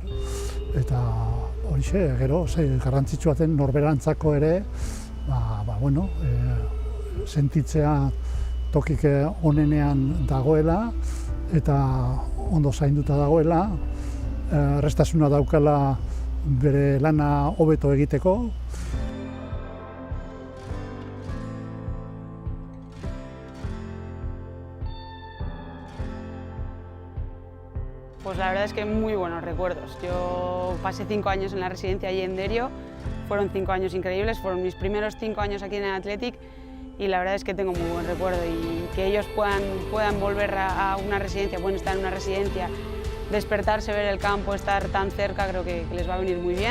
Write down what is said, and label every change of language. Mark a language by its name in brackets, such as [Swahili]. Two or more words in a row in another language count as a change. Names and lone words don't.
[Basque] Eta horixe, gero, garrantzitsua den norberantzako ere, sentitzea tokik onenean dagoela eta ondo zainduta dagoela, erraztasuna daukala bere lana hobeto egiteko. [Spanish] Pues la verdad es que muy buenos recuerdos. Yo pasé 5 años en la residencia allí en Derio, fueron 5 años increíbles, fueron mis primeros 5 años aquí en el Athletic y la verdad es que tengo muy buen recuerdo y que ellos puedan volver a una residencia, pueden estar en una residencia, despertarse, ver el campo, estar tan cerca, creo que les va a venir muy bien.